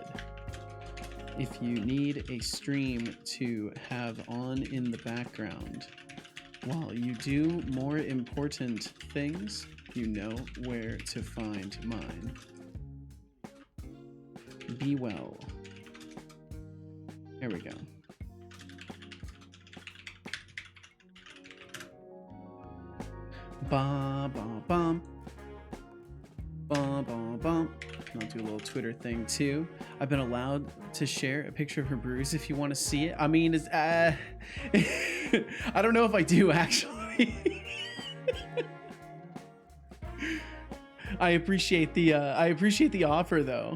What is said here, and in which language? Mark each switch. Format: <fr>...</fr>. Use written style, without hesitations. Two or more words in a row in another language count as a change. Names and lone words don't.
<en>If you need a stream to have on in the background while you do more important things, you know where to find mine. Be well. There we go. Ba ba bum. Ba ba bum. I'll do a little Twitter thing too. I've been allowed to share a picture of her bruise if you want to see it. I mean, it's I don't know if I do actually. I appreciate the offer though.</en>